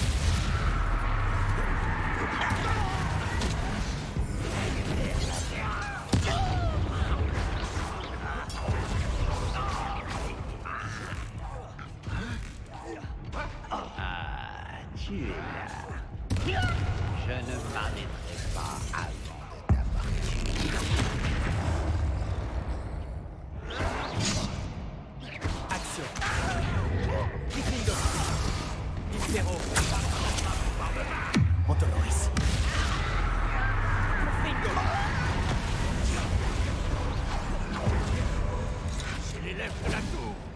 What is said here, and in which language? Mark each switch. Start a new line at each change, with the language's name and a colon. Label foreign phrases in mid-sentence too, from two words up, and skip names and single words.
French: Ah, tu es là. Je ne m'arrêterai pas avant de t'avoir tué. Action. Confringo. Impero. Mon Doloris. Confringo. C'est l'élève de la tour.